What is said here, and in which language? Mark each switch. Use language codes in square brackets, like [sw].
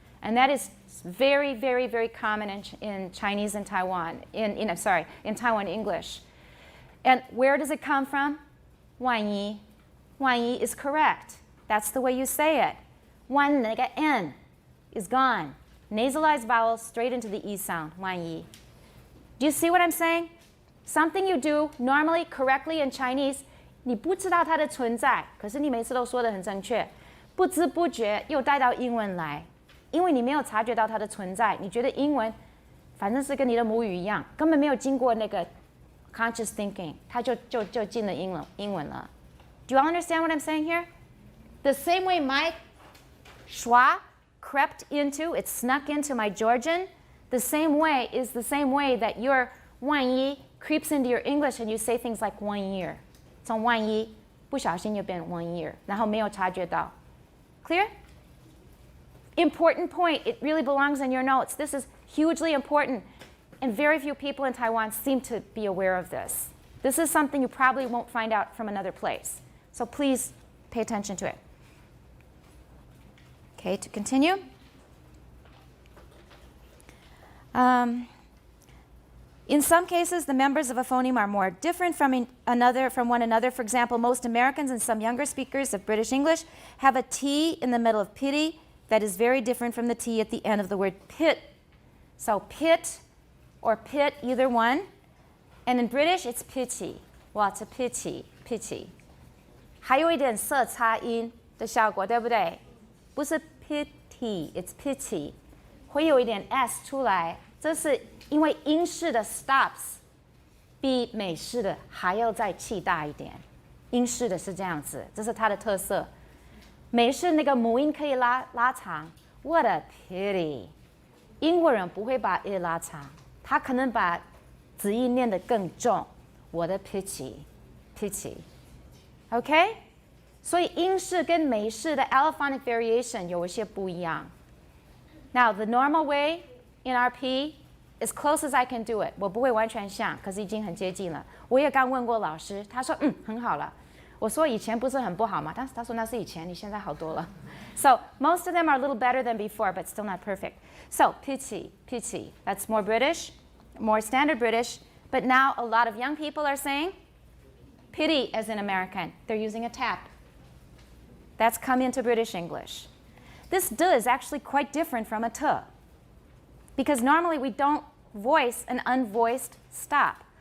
[en] And that is very, very, very common in Chinese and Taiwan, in Taiwan English. And where does it come from? [zh] 万一. [en] 万一 is correct. That's the way you say it. 1 那个 N is gone. Nasalized vowel straight into the E sound. [zh] 万一. [en] Do you see what I'm saying? Something you do normally, correctly in Chinese, [zh] 你不知道它的存在，可是你每次都说得很正确，不知不觉又带到英文来。因为你没有察觉到它的存在，你觉得英文反正是跟你的母语一样，根本没有经过那个 [en] conscious thinking， [zh] 它就进了英文了。 [en] Do you all understand what I'm saying here? The same way my schwa crept into, it snuck into my Georgian, the same way is the same way that your 万一 creeps into your English and you say things like 1 year. [zh] 从万一不小心就变 1 year， 然后没有察觉到。 [en] Clear? Important point. It really belongs in your notes. This is hugely important. And very few people in Taiwan seem to be aware of this. This is something you probably won't find out from another place. So please pay attention to it. Okay, to continue. In some cases, the members of a phoneme are more different from one another. For example, most Americans and some younger speakers of British English have a T in the middle of pity that is very different from the T at the end of the word pit. So pit or pit, either one. And in British, it's pity. Well, it's a pity, pity. [zh] 还有一点色差音的效果，对不对？不是 [en] pity, it's pity. [zh] 会有一点 s 出来，这是因为英式的 stops 比美式的还要再气大一点。英式的是这样子，这是它的特色。美式那个母音可以拉长 ， [en] What a pity！ [zh] 英国人不会把 it 拉长，他可能把子音念得更重。 [en] What a pity！ [zh] 所以英式跟美式的 allophonic variation 有一些不一样。 [en] Now the normal way in RP, as close as I can do it， [zh] 我不会完全像，可是已经很接近了。我也刚问过老师，他说很好了。我说以前不是很不好嘛，但是他说那是以前，你现在好多了。 [en] So most of them are a little better than before, but still not perfect. So pity, pity. That's more British, more standard British. But now a lot of young people are saying pity as in American. They're using a tap. That's come into British English. This d is actually quite different from a t, because normally we don't voice an unvoiced stop.